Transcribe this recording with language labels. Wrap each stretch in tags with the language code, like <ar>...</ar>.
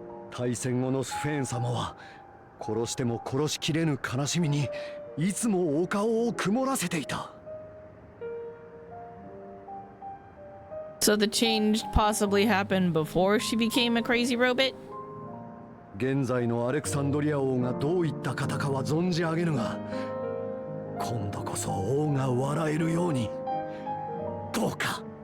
<ja>大戦後のスフェーン様は殺しても殺しきれぬ悲しみにいつもお顔を曇らせていた。</ja> <en>So the change possibly happened before she became a crazy robot?</en> <ja>現在のアレクサンドリア王がどういった方かは存じ上げぬが、今度こそ王が笑えるようにどうか。</ja>